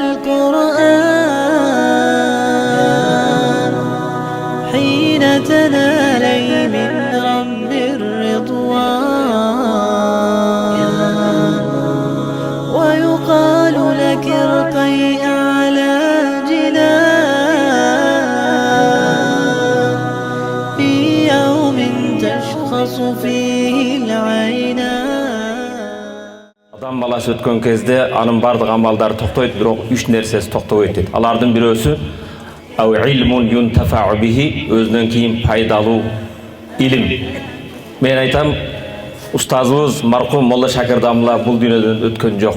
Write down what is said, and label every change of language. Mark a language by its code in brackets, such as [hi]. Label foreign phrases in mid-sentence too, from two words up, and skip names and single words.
[ar] القرآن، حين تنالي من رب الرضوان، ويقال لك ارقي أعلى جنان في يوم تشخص فيه العينان. [ky] Адам баласы өткен кезде анын бардык амалдары токтойт, бирок үч нерсеси токтобойт дейт. Алардын бирөөсү [ar] علم ينتفع به, [ky] өзүнөн кийин пайдалуу илим. Мен айтам, устазыбыз маркум Молла Шакирдамла бул дүйнөдөн өткөн жок.